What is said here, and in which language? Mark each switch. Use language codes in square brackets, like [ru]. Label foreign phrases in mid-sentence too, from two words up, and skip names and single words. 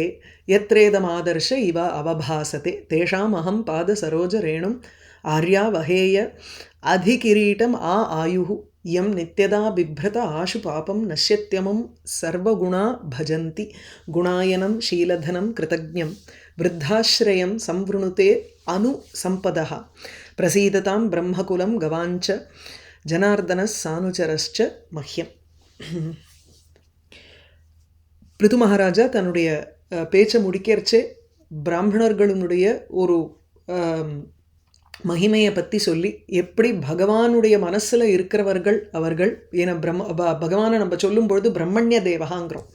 [sa] यत्रेदमादर्श इव अवभासते तेषामहं पादसरोजरेणुम् आर्यावहेय अधिकिरीटम् आयुः यं नित्यदा बिभ्रत आशु पापं नश्यत्यमुं सर्वगुणा भजन्ति गुणायनं शीलधनं कृतज्ञं वृद्धाश्रयं संवृणुते अनुसम्पदः प्रसीदतां ब्रह्मकुलं गवाञ्च जनार्दनः सानुचरश्च मह्यम्। [ta] பிருது மகாராஜா தன்னுடைய பேச்சை முடிக்கிறச்சே பிராமணர்களுடைய ஒரு மகிமையை பற்றி சொல்லி எப்படி பகவானுடைய மனசில் இருக்கிறவர்கள் அவர்கள் ஏன்னா பகவானை நம்ம சொல்லும்பொழுது பிரம்மண்ய தேவகாங்கிறோம்.